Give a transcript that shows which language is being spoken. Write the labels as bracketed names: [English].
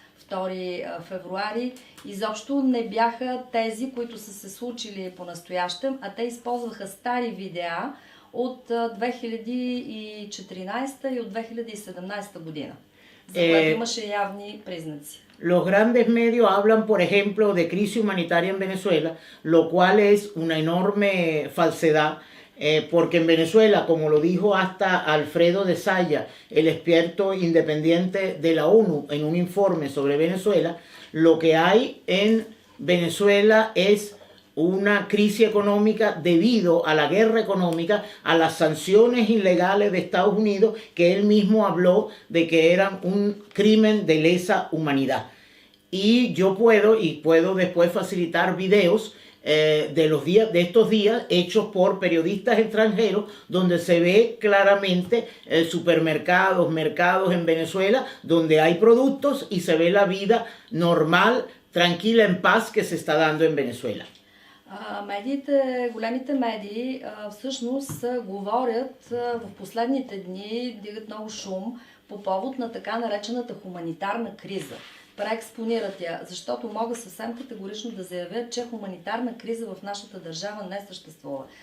[Bulgarian] 2 февруари, изобщо не бяха тези, които са се случили по-настоящем, а те използваха стари видеа от 2014 и от 2017 година, за което имаше явни признаци. [Spanish] Los grandes medios hablan, por ejemplo, de crisis humanitaria en Venezuela, lo cual es una enorme falsedad, porque en Venezuela, como lo dijo hasta Alfredo de Saya, el experto independiente de la ONU en un informe sobre Venezuela, lo que hay en Venezuela es una crisis económica debido a la guerra económica, a las sanciones ilegales de Estados Unidos, que él mismo habló de que eran un crimen de lesa humanidad. Y yo puedo después facilitar videos de estos días hechos por periodistas extranjeros, donde se ve claramente supermercados, mercados en Venezuela, donde hay productos y se ve la vida normal, tranquila, en paz que se está dando en Venezuela. [Bulgarian] Медиите, големите медии всъщност говорят в последните дни, дигат много шум по повод на така наречената хуманитарна криза. Преекспонират я, защото мога съвсем категорично да заявя, че хуманитарна криза в нашата държава не съществува.